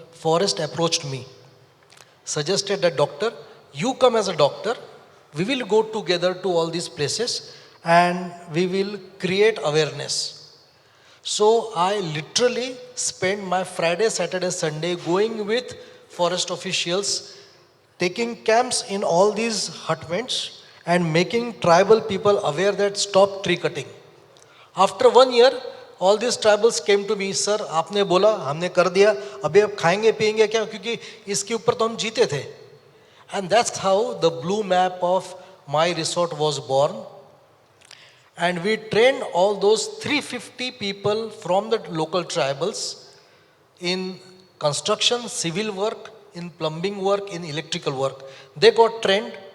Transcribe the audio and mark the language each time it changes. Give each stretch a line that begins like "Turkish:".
English: Forest approached me, suggested that, doctor, you come as a doctor, we will go together to all these places and we will create awareness. So I literally spent my Friday, Saturday, Sunday going with forest officials, taking camps in all these hutments and making tribal people aware that stop tree cutting. After 1 year, all these tribals came to me, sir,
Hindi: आपने बोला, हमने कर दिया, अभी अब खाएंगे पिएंगे क्या, क्योंकि इसके ऊपर तो हम जीते थे.
English: And that's how the blue map of my resort was born. And we trained all those 350 people from the local tribals in construction, civil work, in plumbing work, in electrical work. They got trained.